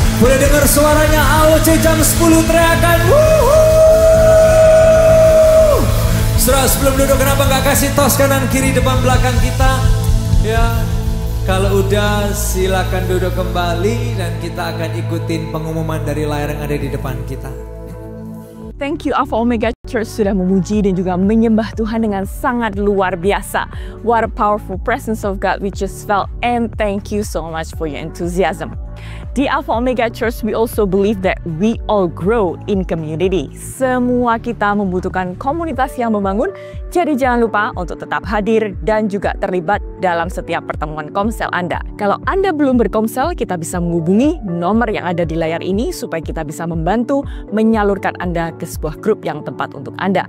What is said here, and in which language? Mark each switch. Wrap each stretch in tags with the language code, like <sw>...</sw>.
<id>Boleh dengar suaranya AOC jam 10 teriakan Saudara, sebelum duduk kenapa nggak kasih tos kanan kiri depan belakang kita? Ya, kalau udah silakan duduk kembali dan kita akan ikutin pengumuman dari layar yang ada di depan kita.</id> <en>Thank you</en> <id>Alpha Omega Church sudah memuji dan juga menyembah Tuhan dengan sangat luar biasa.</id> <en>What a powerful presence of God we just felt, and thank you so much for your enthusiasm.</en> <id>Di</id> <en>Alpha Omega Church, we also believe that we all grow in community.</en> <id>Semua kita membutuhkan komunitas yang membangun, jadi jangan lupa untuk tetap hadir dan juga terlibat dalam setiap pertemuan komsel Anda. Kalau Anda belum berkomsel, kita bisa menghubungi nomor yang ada di layar ini supaya kita bisa membantu menyalurkan Anda ke sebuah grup yang tepat untuk Anda.</id>